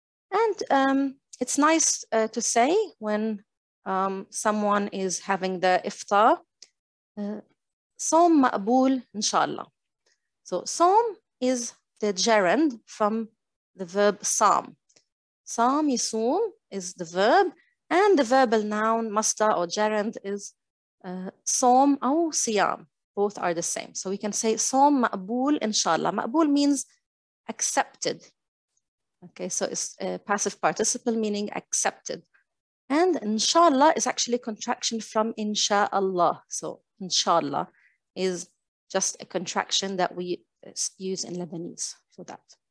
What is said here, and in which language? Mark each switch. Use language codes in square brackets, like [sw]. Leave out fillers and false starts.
[en] And it's nice to say when someone is having the iftar, [ar] صوم مقبول إن شاء الله. [en] So صوم is the gerund from the verb صام. [ar] صام يصوم [en] is the verb, and the verbal noun masdar or gerund is [ar] صوم أو صيام. [en] Both are the same. So we can say [ar] صوم مقبول إن شاء الله. [en] مقبول means accepted. Okay, so it's a passive participle meaning accepted. And inshallah is actually a contraction from insha'Allah. So inshallah is just a contraction that we use in Lebanese for that.